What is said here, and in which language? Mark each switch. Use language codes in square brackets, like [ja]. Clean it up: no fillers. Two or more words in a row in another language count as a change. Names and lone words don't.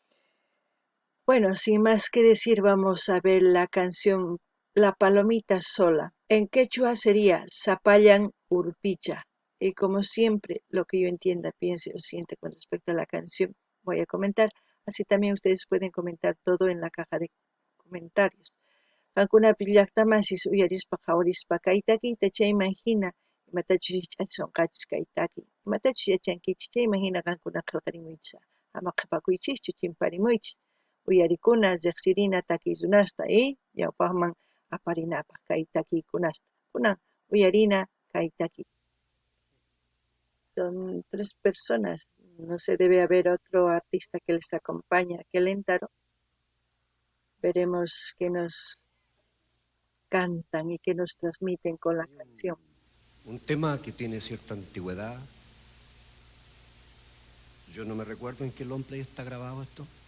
[es] Bueno, sin más que decir, vamos a ver la canción La Palomita Sola. En quechua sería Zapallan Urpicha. Y como siempre, lo que yo entienda, piense o siente con respecto a la canción, voy a comentar. Así también ustedes pueden comentar todo en la caja de comentarios. [qu] Qankunapi llaqtamasis uyarispa qhawarispa kaytakiyta chayman hina imatachus sonqachis kaytaki imatachus yachankichis chayman hina qankuna qillqarimuychis ama qhipakuychischu chimparimuychis uyarikuna riqsirina takiykunasta ñawpaqman aparinapaq kay takiykunasta kunan uyarina kay taki. [es] Son 3 personas, no se debe haber otro artista que les acompañe a Kelentaro. Veremos qué nos cantan y que nos transmiten con la canción. Un tema que tiene cierta antigüedad. Yo no me recuerdo en qué long play está grabado esto.